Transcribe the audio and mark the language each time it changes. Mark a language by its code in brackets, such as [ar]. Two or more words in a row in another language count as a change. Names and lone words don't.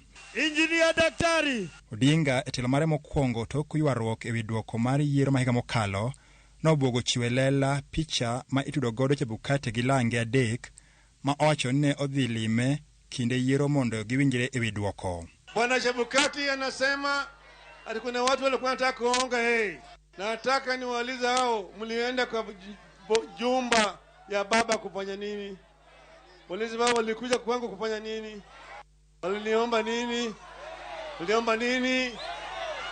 [luo] Injinia Daktari Odinga e telo mare mokwongo tok ywaruok ewi duoko mar yiero ma higa mokalo nobwogo chiwe lela picha ma itudo godo Chebukati gi lange adek ma owacho ne odhi lime kinde yiero mondo giwinjire ewi duoko. [sw] Bwana Chebukati anasema ati kuna watu walikuwa wanataka kuonga nataka niwaulize hao mlienda kwa jumba ya baba kufanya nini? Polisi baba walikuja kwangu kufanya nini? Waliniomba nini? Uliomba nini?